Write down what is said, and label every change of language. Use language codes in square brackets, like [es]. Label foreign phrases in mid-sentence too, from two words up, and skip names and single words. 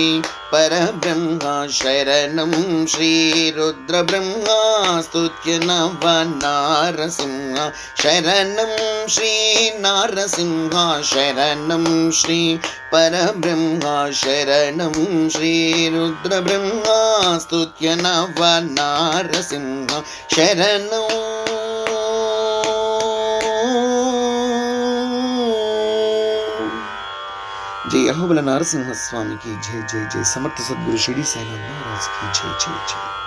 [sa] పరబ్రహ్మ శరణం శ్రీ రుద్రబ్రహ్మ స్తుత్య నవ నారసింహ శరణం శ్రీ నారసింహ శరణం శ్రీ పరబ్రహ్మ శరణం శ్రీ రుద్రబ్రహ్మ స్తుత్య నవ నారసింహ శరణం. [hi] जय अहोबल नारसिंह स्वामी की जय. जय जय. समर्थ सद्गुरु शिरडी साईनाथ महाराज की जय. जय जय.